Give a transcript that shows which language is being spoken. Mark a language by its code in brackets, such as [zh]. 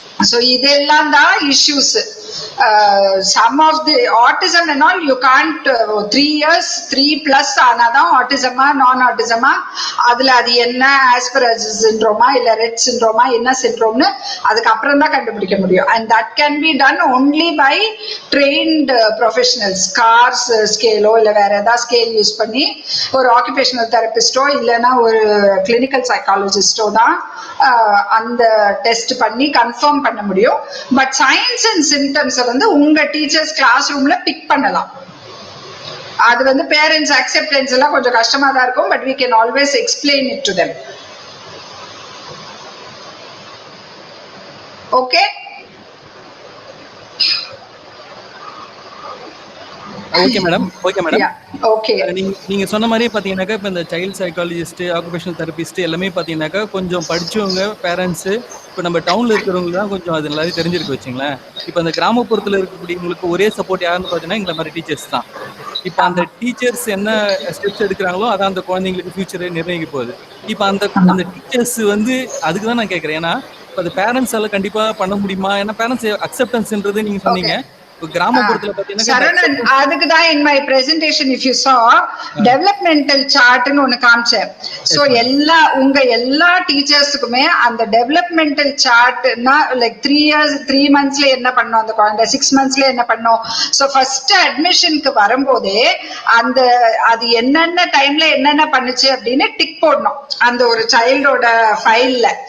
[ta] So இதெல்லாம் தான் issues. [en] Some of the autism and all you can't [ta] 3 years 3+ ஆனாதான் ஆட்டிசமா நான் ஆட்டிசமா, அதுல அது என்ன ஆஸ்பெர்ஜர் சிண்ட்ரோமா இல்ல ரெட் சிண்ட்ரோமா என்ன சிண்ட்ரோம்னு அதுக்கப்புறம் தான் கண்டுபிடிக்க முடியும். [en] And that can be done only by trained professionals. [ta] Cars ஸ்கேலோ இல்ல வேற ஏதாவது ஸ்கேல் யூஸ் பண்ணி ஒரு ஆக்குபேஷனல் தெரபிஸ்டோ இல்லைன்னா ஒரு கிளினிக்கல் சைக்காலஜிஸ்டோ தான் அந்த டெஸ்ட் பண்ணி கன்ஃபார்ம் பண்ண முடியும். பட் சயின்ஸ் அண்ட் சிம்டம்ஸ் வந்து உங்க டீச்சர்ஸ் கிளாஸ் ரூம்ல பிக் பண்ணலாம். அது வந்து பேரண்ட்ஸ் அக்செப்டன்ஸ் எல்லாம் கொஞ்சம் கஷ்டமா தான் இருக்கும். [en] But we can always explain it to them. Okay? [ta] Okay madam. Okay. நீங்க சொன்ன மாதிரியே பாத்தீங்கன்னாக்கா இப்ப இந்த சைல்ட் சைக்காலஜிஸ்ட், ஆக்குபேஷனல் தெரபிஸ்ட் எல்லாமே பாத்தீங்கன்னாக்கா கொஞ்சம் படிச்சவங்க பேரண்ட்ஸ். இப்ப நம்ம டவுன்ல இருக்கிறவங்க தான் கொஞ்சம் அது நல்லாவே தெரிஞ்சிருக்கு வச்சுங்களேன். இப்ப அந்த கிராமப்புறத்துல இருக்கக்கூடியவங்களுக்கு ஒரே சப்போர்ட் யாருன்னு பாத்தீங்கன்னா எங்களை மாதிரி டீச்சர்ஸ் தான். இப்ப அந்த டீச்சர்ஸ் என்ன ஸ்டெப்ஸ் எடுக்கிறாங்களோ அதான் அந்த குழந்தைங்களுக்கு ஃபியூச்சரை நிர்ணயிக்க போகுது. இப்ப அந்த டீச்சர்ஸ் வந்து அதுக்கு தான் நான் கேட்கறேன். ஏன்னா இப்ப அது பேரண்ட்ஸால கண்டிப்பா பண்ண முடியுமா? ஏன்னா பேரண்ட்ஸ் அக்செப்டன்ஸ்ன்றது நீங்க சொன்னீங்க. கிராமப்புறத்துல பாத்தீங்கன்னா அதுக்குதான் [en] in my presentation if you saw developmental chart [ta] ன்னு ஒண்ணு காமிச்சேன். சோ எல்லா டீச்சர்ஸுக்குமே அந்த டெவலப்மெண்டல் சார்ட்னா லைக் 3 years 3 monthsல என்ன பண்ணோம் அந்த குழந்தை, 6 monthsல என்ன பண்ணோம். சோ ஃபர்ஸ்ட் அட்மிஷனுக்கு வரும்போதே அது என்னென்ன டைம்ல என்னென்ன பண்ணுச்சு அப்படின்னு டிக் போடணும் அந்த ஒரு சைல்டோட ஃபைல்ல.